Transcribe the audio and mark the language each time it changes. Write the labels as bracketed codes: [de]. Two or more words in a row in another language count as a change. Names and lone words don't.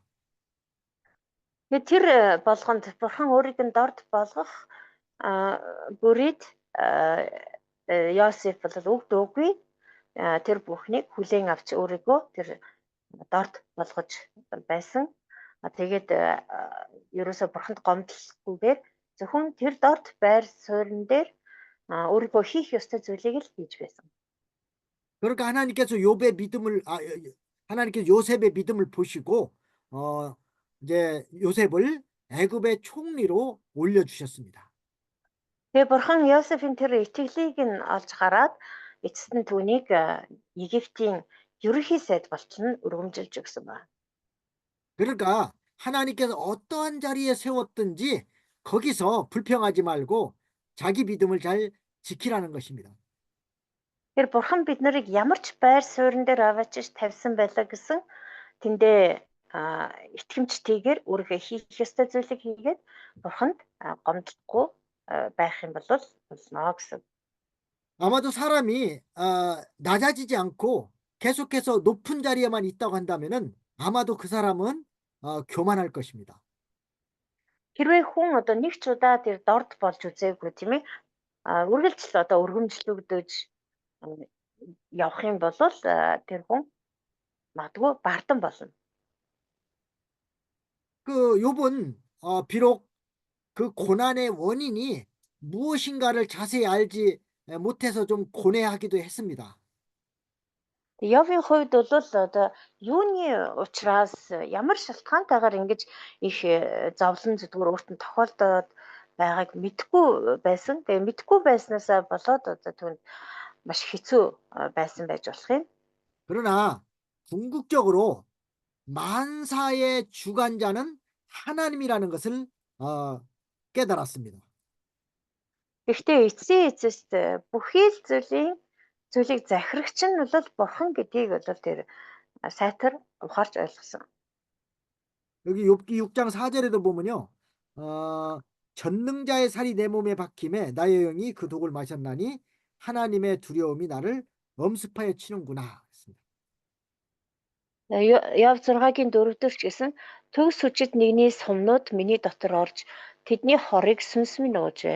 [mn] Тэгээд тэр болгонд Бурхан өөрийг нь дорд болгох бүрийд Йосеф бол өгд өггүй тэр бүхнийг хүлээн авч өөрийгөө тэр дорд болгож байсан. Тэгээд ерөөсө Бурханд гомдлохгүйгээр зөвхөн тэр дорд байр суурин дээр өөрийгөө хийх ёстой зүйлийг л хийж байсан. [ko] 그러니까 하나님께서 요셉의 믿음을 보시고 이제 요셉을 애굽의 총리로 올려주셨습니다. [mn] Тэгээ Бурхан Йосефийн тэр итгэлийг нь олж хараад эцэст нь түүнийг Египтийн ерөнхий сайд болтон өргөмжилж өгсөн байна. [ko] 그러니까 하나님께서 어떠한 자리에 세웠든지 거기서 불평하지 말고 자기 믿음을 잘 지키라는 것입니다. [mn] Тэр Бурхан бид нарыг ямар ч байр суурин дээр аваачиж тавьсан байлаа гэсэн тэндээ итгэмжтэйгээр өөрийнхөө хийх ёстой зүйлийг хийгээд Бурханд гомдлохгүй байх юм бол болно гэсэн. [ko] 아마도 사람이 낮아지지 않고 계속해서 높은 자리에만 있다고 한다면은 아마도 그 사람은 교만할 것입니다. [mn] Хэрвээ хүн одоо нэг ч удаа тэр дорд болж үзээгүй тийм ээ үргэлжил одоо өргөмжлөгдөж явах юм бол тэр хүн магадгүй бардан болно. [ko] 그 욥은 비록 그 고난의 원인이 무엇인가를 자세히 알지 못해서 좀 고뇌하기도 했습니다. [mn] Йовын хувьд бол одоо юуны учраас ямар шалтгаантайгаар ингэж их зовлон зүдгэр өөртөө тохиолдоод байгааг мэдэхгүй байсан. Тэгээ мэдэхгүй байснаасаа болоод одоо түүнд маш хэцүү байсан байж болох юм. [ko] 그러나 궁극적으로 만사의 주관자는 하나님이라는 것을 깨달았습니다. [mn] Гэхдээ эцсийн эцэст бүхий л зүйлийг захирагч нь бол Бурхан гэдгийг бол тэр сайтар ухаарч ойлгосон. [ko] 여기 욥기 6장 4절에도 보면요. 전능자의 살이 내 몸에 박힘에 나의 영이 그 독을 마셨나니 하나님의 두려움이 나를 엄습하여 치는구나. [mn] Яв 6-гийн 4-дөр ч гэсэн төгс хүчит нэгний сумнууд миний дотор орж тэдний хорыг сүнс минь нууж байна.